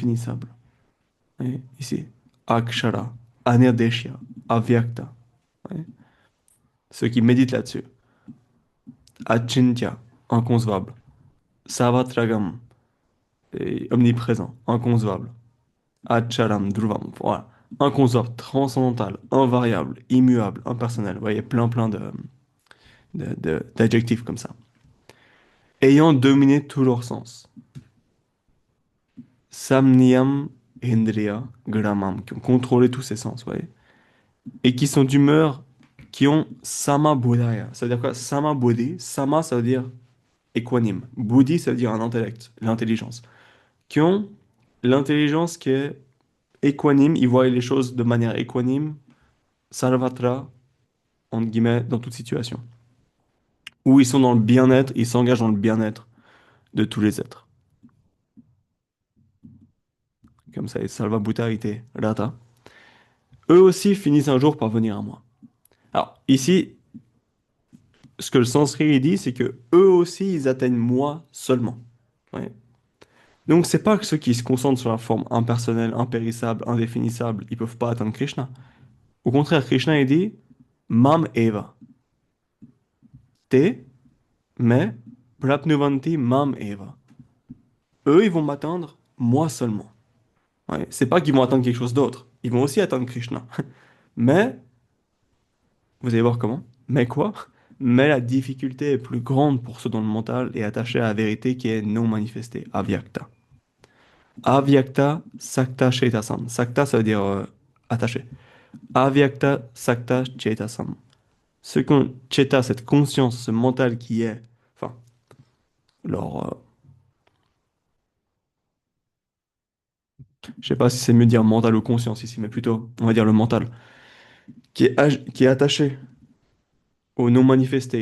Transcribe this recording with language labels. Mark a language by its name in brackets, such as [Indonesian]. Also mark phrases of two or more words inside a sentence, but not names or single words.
[French] Et ici, [Sanskrit] अक्षर अनिर्देश्य. Avyakta, [French] ouais. Ceux qui méditent là-dessus. Achintya, inconcevable. Savatragam, et omniprésent, inconcevable. [Sanskrit] अचरम् ध्रुवम्, [French] voilà. Inconcevable, transcendantal, invariable, immuable, impersonnel. Vous voyez, plein d'adjectifs comme ça. Ayant dominé tous leurs sens. [Sanskrit] संनियम इन्द्रिय ग्रामम्, [French] qui ont contrôlé tous ces sens, vous voyez. Et qui sont d'humeur, qui ont [Sanskrit] सम बुद्धय. [French] Ça veut dire quoi? [Sanskrit] सम बुद्धि. Sama, [French] ça veut dire équanime. Buddhi, ça veut dire un intellect, l'intelligence. Qui ont l'intelligence qui est équanime, ils voient les choses de manière équanime, sarvatra, entre guillemets, dans toute situation. Où ils sont dans le bien-être, ils s'engagent dans le bien-être de tous les êtres. Comme ça, et [Sanskrit] सल्व भूत इते रत. [French] Eux aussi finissent un jour par venir à moi. Alors, ici, ce que le sanskrit il dit, c'est que eux aussi, ils atteignent moi seulement. Ouais. Donc, c'est pas que ceux qui se concentrent sur la forme impersonnelle, impérissable, indéfinissable, ils peuvent pas atteindre Krishna. Au contraire, Krishna, il dit, [Sanskrit] माम् एव. Te, mais, प्राप्नुवन्ति माम् एव. [French] Eux, ils vont m'atteindre moi seulement. Ouais. C'est pas qu'ils vont atteindre quelque chose d'autre. Ils vont aussi atteindre Krishna. Mais, vous allez voir comment. Mais quoi? Mais la difficulté est plus grande pour ceux dont le mental est attaché à la vérité qui est non manifestée, avyakta. [Sanskrit] अव्यक्त सक्त चेतसाम्. Sakta, [French] ça veut dire attaché. [Sanskrit] अव्यक्त सक्त चेतसाम्. [French] Ce qu'on cheta, cette conscience, ce mental qui est, enfin, leur, je sais pas si c'est mieux de dire mental ou conscience ici, mais plutôt, on va dire le mental, qui est attaché au non manifesté.